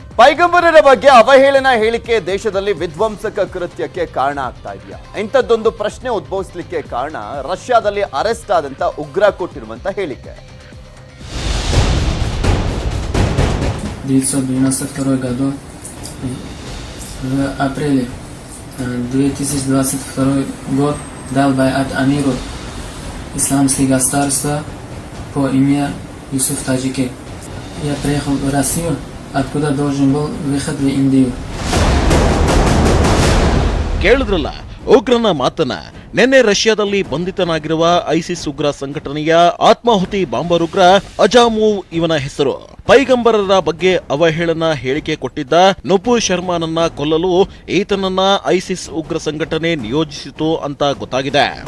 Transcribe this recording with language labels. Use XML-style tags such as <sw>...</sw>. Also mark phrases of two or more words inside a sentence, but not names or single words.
<kn>ಪೈಗಂಬರರ ಬಗ್ಗೆ ಅವಹೇಳನ ಹೇಳಿಕೆ ದೇಶದಲ್ಲಿ ವಿಧ್ವಂಸಕ ಕೃತ್ಯಕ್ಕೆ ಕಾರಣ ಆಗ್ತಾ ಇದೆಯಾ? ಇಂಥದ್ದೊಂದು ಪ್ರಶ್ನೆ ಉದ್ಭವಿಸಲಿಕ್ಕೆ ಕಾರಣ ರಷ್ಯಾದಲ್ಲಿ ಅರೆಸ್ಟ್ ಆದಂತ ಉಗ್ರ ಕೊಟ್ಟಿರುವಂತ ಹೇಳಿಕೆ.</kn> <ru>1992 году, в апреле 2022 год, дал байат амиру исламского государства по имени Юсуф Таджики. Я приехал в Россию, откуда должен был выход в Индию.</ru> <kn>ಕೇಳಿದ್ರಲ್ಲ ಉಗ್ರನ ಮಾತನ್ನ. ನಿನ್ನೆ ರಷ್ಯಾದಲ್ಲಿ ಬಂಧಿತನಾಗಿರುವ ಐಸಿಸ್ ಉಗ್ರ ಸಂಘಟನೆಯ ಆತ್ಮಾಹುತಿ ಬಾಂಬರ್ ಉಗ್ರ ಅಜಾಮೂವ್ ಇವನ ಹೆಸರು. ಪೈಗಂಬರರ ಬಗ್ಗೆ ಅವಹೇಳನ ಹೇಳಿಕೆ ಕೊಟ್ಟಿದ್ದ ನುಪುರ್ ಶರ್ಮಾನನ್ನ ಕೊಲ್ಲಲು ಈತನನ್ನ ಐಸಿಸ್ ಉಗ್ರ ಸಂಘಟನೆ ನಿಯೋಜಿಸಿತು ಅಂತ ಗೊತ್ತಾಗಿದೆ.</kn>